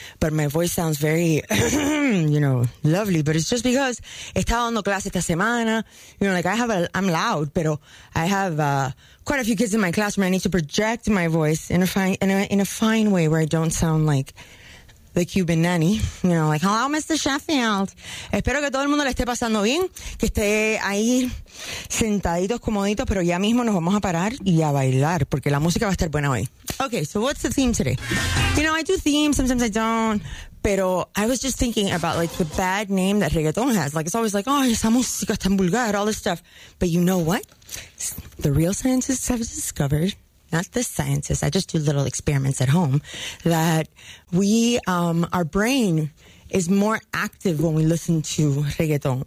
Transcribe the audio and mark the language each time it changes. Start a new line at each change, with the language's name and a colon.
English: But my voice sounds very, you know, lovely. But it's just because
Spanish: he estado dando clase esta semana.
English: You know, like I'm loud, pero I have quite a few kids in my class where I need to project my voice in a fine way where I don't sound like the Cuban nanny. You know, like, hello, Mr. Sheffield.
Spanish: Espero que todo el mundo le esté pasando bien, que esté ahí sentaditos, comoditos, pero ya mismo nos vamos a parar y a bailar, porque la música va a estar buena hoy.
English: Okay, so what's the theme today? You know, I do themes, sometimes I don't, pero I was just thinking about, like, the bad name that reggaeton has. Like, it's always like, oh,
Spanish: esa música es tan vulgar,
English: all this stuff. But you know what? The real scientists have discovered, not the scientists, I just do little experiments at home, that we, our brain is more active when we listen to reggaeton.